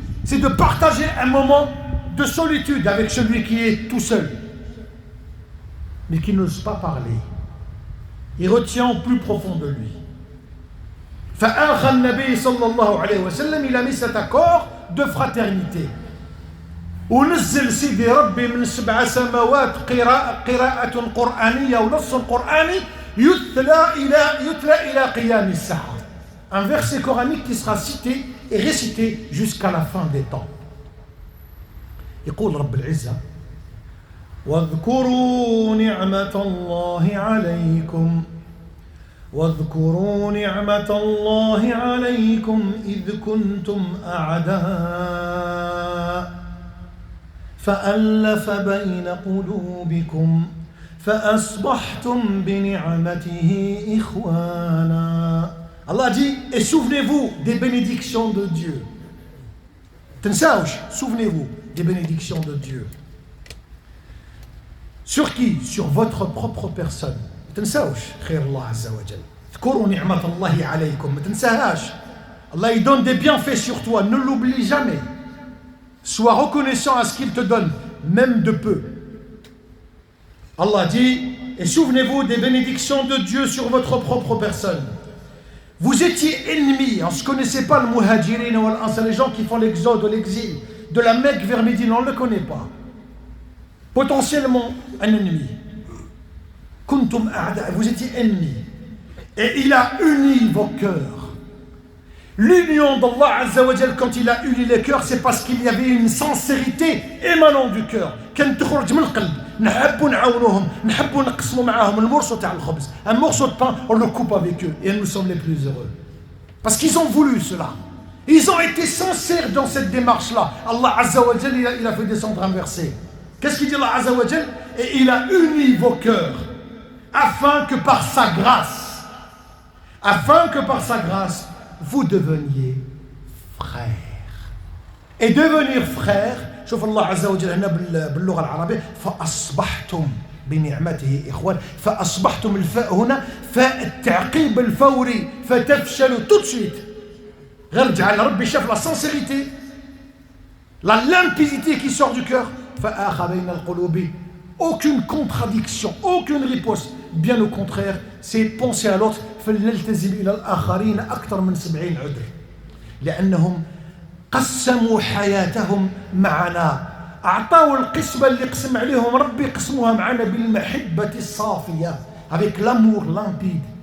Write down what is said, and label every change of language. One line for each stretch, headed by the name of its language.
French: C'est de partager un moment de solitude avec celui qui est tout seul, mais qui n'ose pas parler. Il retient au plus profond de lui.
Arabic: فآخى النبي صلى الله عليه وسلم,
French: il a mis cet accord de fraternité.
Arabic: ونزل سيدي ربي من 7 سماوات قراءة قرآنية ونص قرآني يتلى إلى قيام الساعة.
French: Un verset coranique qui sera cité et récité jusqu'à la fin des temps.
Arabic: يقول رب العزة واذكروا نعمة الله عليكم إذ كنتم أعداء فألف بين قلوبكم فأصبحتم بنعمته إخوانا.
French: Allah dit, et souvenez-vous des bénédictions de Dieu. Souvenez-vous des bénédictions de Dieu. Sur qui? Sur votre propre personne.
Arabic: ما تنساوش خير الله عز وجل. اذكروا نعمة الله عليكم. ما تنساهاش.
French: Allah il donne des bienfaits sur toi. Ne l'oublie jamais. Sois reconnaissant à ce qu'il te donne, même de peu. Allah dit, et souvenez-vous des bénédictions de Dieu sur votre propre personne. Vous étiez ennemis, on ne se connaissait pas le muhajirin ou l'Ansar, les gens qui font l'exode ou l'exil de la Mecque vers Médine, on ne le connaît pas. Potentiellement un ennemi.
Arabic: Kuntum a'da,
French: vous étiez ennemis. Et il a uni vos cœurs. L'union d'Allah Azza wa Jal, quand il a uni les cœurs, c'est parce qu'il y avait une sincérité émanant du cœur.
Arabic: كانت تخرج من القلب. نحبوا نعاونوهم, نحبوا نقسموا معاهم المرصو تاع الخبز.
French: Un morceau de pain, on le coupe avec eux et nous sommes les plus heureux. Parce qu'ils ont voulu cela. Ils ont été sincères dans cette démarche-là. Allah Azza wa Jal, il a fait descendre un verset. Qu'est-ce qu'il dit Allah Azza wa Jal? Et il a uni vos cœurs afin que par sa grâce, vous deveniez frères. Et devenir frère,
Arabic: شوف الله عز وجل هنا باللغة العربية فأصبحتم بنعمته إخوان. فأصبحتم الفاء هنا فاء التعقيب الفوري فتفشلوا
French: tout de suite.
Arabic: غير جعل ربي شاف
French: la sincérité, la limpidité qui sort du cœur.
Arabic: فآخى بين القلوب.
French: Aucune contradiction, aucune riposte. Bien au contraire, c'est penser à l'autre.
Arabic: فلنلتزم إلى الآخرين أكثر من 70 عذر لأنهم قسموا حياتهم معنا. أعطاوا القسمة اللي قسم عليهم ربي قسموها معنا بالمحبة الصافية,
French: avec l'amour limpide